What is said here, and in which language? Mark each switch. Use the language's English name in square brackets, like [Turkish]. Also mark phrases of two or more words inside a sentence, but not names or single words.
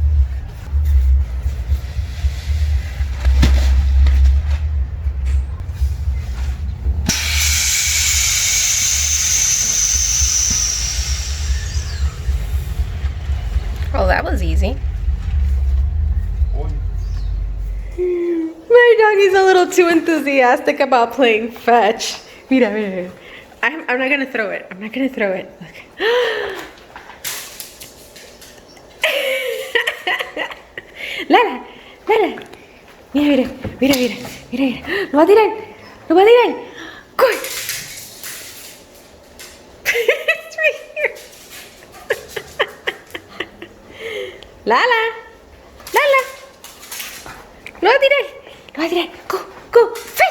[English] Oh, that was easy. My doggy's a little too enthusiastic about playing fetch. [Spanish] Mira, mira, mira. [English] I'm not gonna throw it. I'm not gonna throw it. Look. Lala, Lala. [Spanish] Mira, mira, mira, mira, mira, mira. No va a tirar. No va a tirar. Corre. [English] It's right here. [Spanish] Lala, Lala. No va a tirar. No va a tirar. [English] Go, go.